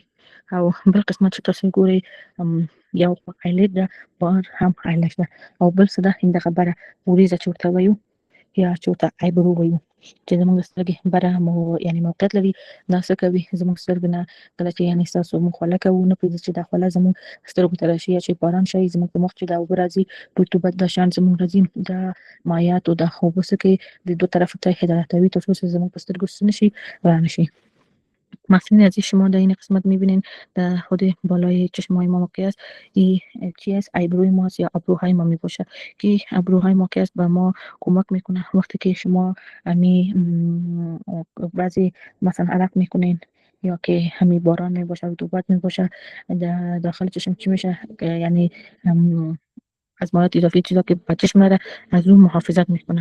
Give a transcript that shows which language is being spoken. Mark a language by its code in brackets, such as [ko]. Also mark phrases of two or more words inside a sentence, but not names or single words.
[ps] او بل قسمت چې تاسو ګورئ یو آیلیټ ده، بار هم آیلیټ ده، او بل څه ده همدغه خبره وریځه چې ورته وایو یا چې ورته آیبرو وایو، چې زموږ د سترګې بره یعنې موقعیت لري. دا څه کوي، زموږ سترګې نه کله چې یعنې ستاسو موږ خوله کوو نه پرېږدي چې دا خوله زموږ سترګو ته راشي، یا چې باران شي زموږ په مخ چې دا اوبه راځي رطوبت دا شیان زموږ راځي، دا مایعات او دا اوبه څه کوي، د دوه طرفه ته هدایتوي تر څو زموږ په سترګو څه نشي رانشي. [fa] مثلا از شما در این قسمت میبینین در خود بالای چشمای ما موقع است. این چی است؟ ابروی ماست یا ابروهای ما میباشه که ابروهای ما که است به ما کمک میکنه وقتی که شما امی بعضی مثلا عرق میکنین یا که همین باران میباشه رطوبت میباشه داخل چشم چی میشه، یعنی از مواد اضافی چیزا که به چشم میره از اون محافظت میکنه.